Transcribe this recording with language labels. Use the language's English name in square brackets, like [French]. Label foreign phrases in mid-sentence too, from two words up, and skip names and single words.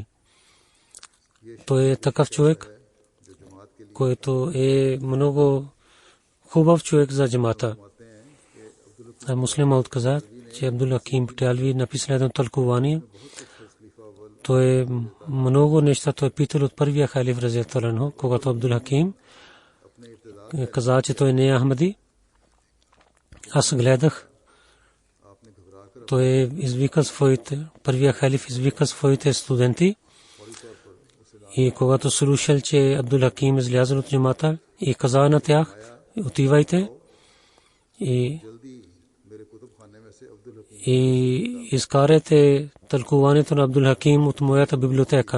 [Bulgarian] Той е такъв човек, който е много хубав човек за джамата. Муслим Мауд каза, че Абдул Хаким Батиалви написал едно тълкувание. Той много неща той питал от първия халиф [Arabic] رضي الله عنه, [Bulgarian] когато Абдул Хаким каза, че той не е Ахмади. Аз гледах, той извикал своите, първия халиф извикал своите студенти, и когато слушал, че Абдул Хаким излязъл от джамата, и каза на тях, отивайте и изкарате тълкуването на Абдул Хаким от моята библиотека.